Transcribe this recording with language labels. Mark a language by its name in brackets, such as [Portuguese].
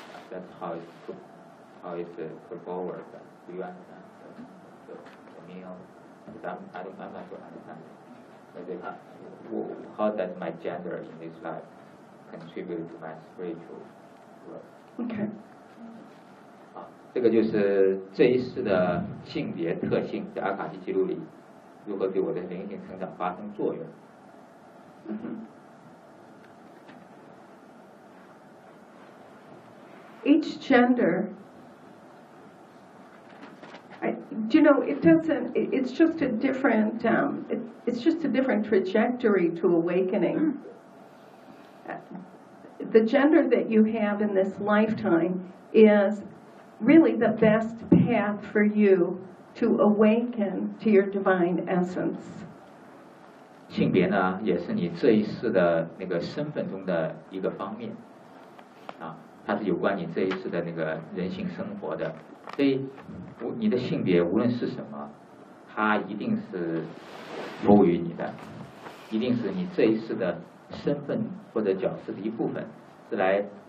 [English] That's how it's put forward. Do you understand? The meal? I'm not sure I understand. How does my gender in this life contribute to my spiritual growth? Okay. [Chinese] 这个就是这一世的性别特性在阿卡西记录里如何对我的灵性成长发生作用。 [English] Each gender, it's just a different trajectory to awakening. The gender that you have in this lifetime is. Really, the best path for you to awaken to your divine essence. [Chinese] 性别呢，也是你这一世的那个身份中的一个方面，啊，它是有关你这一世的那个人性生活的。所以，你的性别无论是什么，它一定是服务于你的，一定是你这一世的身份或者角色的一部分，是来。